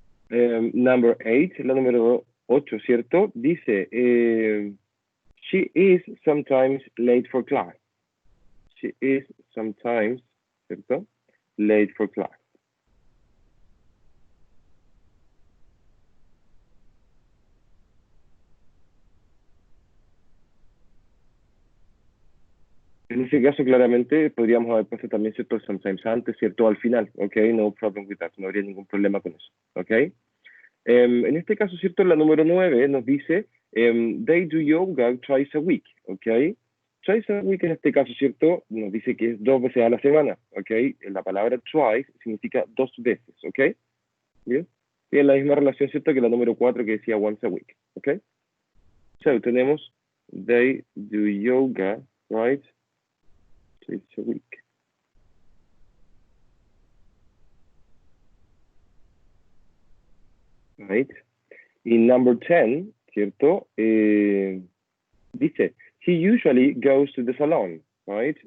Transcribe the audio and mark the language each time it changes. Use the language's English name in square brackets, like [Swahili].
[Spanish] Number 8, la número 8, ¿cierto? [English] Dice, she is sometimes late for class. She is sometimes, ¿cierto? Late for class. [Spanish] En ese caso, claramente, podríamos haber puesto también, ¿cierto? Sometimes antes, ¿cierto? Al final, ¿ok? No problem with that, no habría ningún problema con eso, ¿ok? En este caso, ¿cierto? La número 9 nos dice, they do yoga twice a week, ¿ok? Twice a week en este caso, ¿cierto? Nos dice que es 2 veces a la semana, ¿ok? La palabra twice significa 2 veces, ¿ok? ¿Bien? Tiene la misma relación, ¿cierto? Que la número 4 que decía once a week, ¿ok? [English] So, tenemos, they do yoga, right? Twice a week. Right? Y number 10, ¿cierto? Dice, he usually goes to the salon, right?